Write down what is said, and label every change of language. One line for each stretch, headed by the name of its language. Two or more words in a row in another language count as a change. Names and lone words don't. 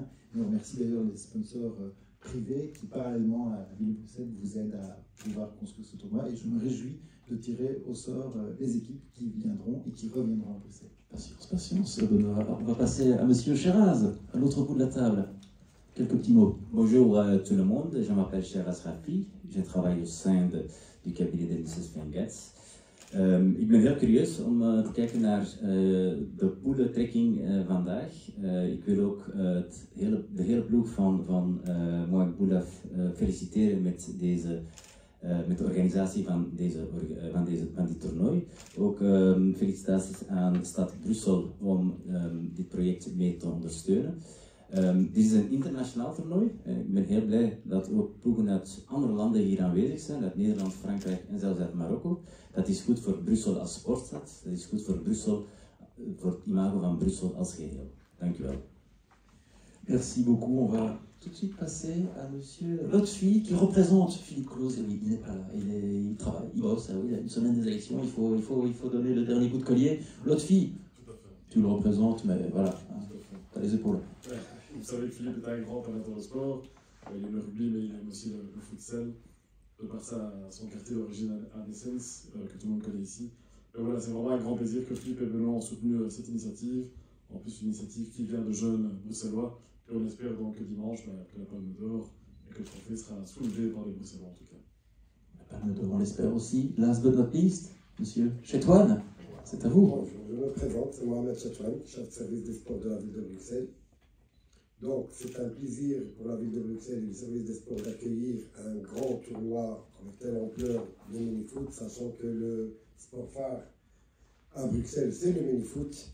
French: Et on remercie d'ailleurs les sponsors privés qui parallèlement à la ville de Bruxelles vous aident à pouvoir construire ce tournoi, et je me réjouis de tirer au sort les équipes qui viendront et qui reviendront à Bruxelles. Patience, Benoît. Alors, on va passer à Monsieur Sheraz, à l'autre bout de la table. quelques petits mots. Bonjour à tout le monde, je m'appelle Sheraz Rafi, je travaille au sein du cabinet de Mrs. Vengatz.
Dutch: Ik ben heel curieus om te kijken naar de poelentrekking vandaag. Ik wil ook de hele ploeg van Mohamed Boulaf feliciteren met de organisatie van dit toernooi. Ook felicitaties aan de stad Brussel om dit project mee te ondersteunen. Dit is een internationaal toernooi. Ik ben heel blij dat ook ploegen uit andere landen hier aanwezig zijn, uit Nederland, Frankrijk en zelfs uit Marokko. Dat is goed voor Brussel als sportstad, dat is goed voor Brussel, voor het imago van Brussel als geheel. Dank u wel.
French: Merci beaucoup. On va tout de suite passer à monsieur Lotfi qui représente Philippe Close. Oui, il n'est pas là, il travaille, il bosse. Oui, il y a une semaine des élections, il faut donner le dernier coup de collier. Lotfi, tu le représentes, mais voilà, tu as les épaules. Ouais. Vous savez que Philippe est un grand amateur de sport. Il aime le rugby, mais il aime aussi le futsal. De par son quartier d'origine à Nessens, que tout le monde connaît ici. Et voilà, c'est vraiment un grand plaisir que Philippe et Benoît ont soutenu cette initiative. En plus, une initiative qui vient de jeunes bruxellois. Et on espère donc que dimanche, que la Palme d'Or et que le trophée sera soulevé par les Bruxellois en tout cas. La Palme d'Or, on l'espère aussi.
English: Last but not least,
French: monsieur Chetouane, c'est à vous. Bonjour, je me présente, c'est Mohamed Chetouane, chef de service des sports de la ville de Bruxelles. Donc, c'est un plaisir pour la ville de Bruxelles et le service des sports d'accueillir un grand tournoi avec telle ampleur de mini-foot, sachant que le sport phare à Bruxelles, c'est le mini-foot.